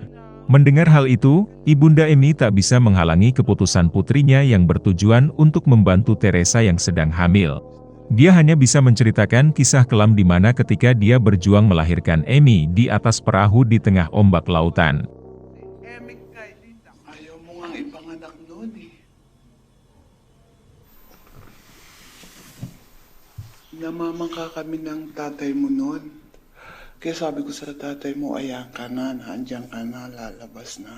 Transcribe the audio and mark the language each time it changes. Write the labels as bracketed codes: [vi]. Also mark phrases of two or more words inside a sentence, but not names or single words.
[id] Mendengar hal itu, ibunda Amy tak bisa menghalangi keputusan putrinya yang bertujuan untuk membantu Teresa yang sedang hamil. Dia hanya bisa menceritakan kisah kelam di mana ketika dia berjuang melahirkan Amy di atas perahu di tengah ombak lautan. [tl] Ayaw mo nga ipanganak noon eh. Namamangka kami ng tatay mo noon. Kaya sabi ko sa tatay mo, ayan ka na, nandiyan ka na, lalabas na.